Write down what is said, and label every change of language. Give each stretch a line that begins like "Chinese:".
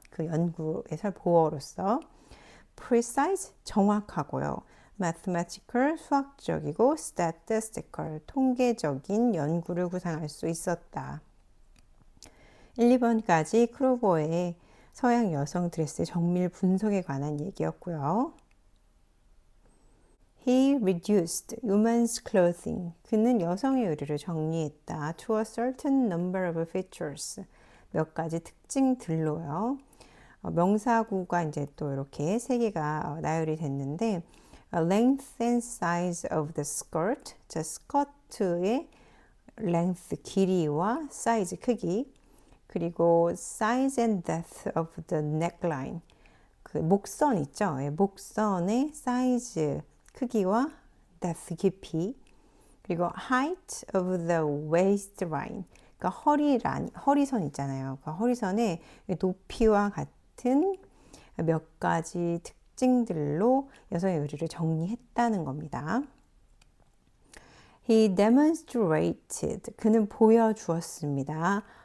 Korean: 그 연구에서 보어로서 precise 정확하고요. mathematical 수학적이고 statistical 통계적인 연구를 구상할 수 있었다. 1, 2번까지 크로버의 서양 여성 드레스 정밀 분석에 관한 얘기였고요.
English: He reduced women's clothing.
Korean: 그는 여성의 의류를 정리했다.
English: To a certain number of features.
Korean: 몇 가지 특징들로요. 명사구가 이제 또 이렇게 세 개가 나열이 됐는데
English: length and size of the skirt.
Korean: 자, 스커트의 length, 길이와 사이즈, 크기. 그리고
English: size and depth of the neckline.
Korean: 그 목선 있죠? 목선의 사이즈, 크기와 depth, 깊이. 그리고
English: height of the waistline.
Korean: 그러니까 허리선 있잖아요. 그 허리선의 높이와 같은 몇 가지 특징들로 여성의 의류를 정리했다는 겁니다.
English: He demonstrated.
Korean: 그는 보여주었습니다.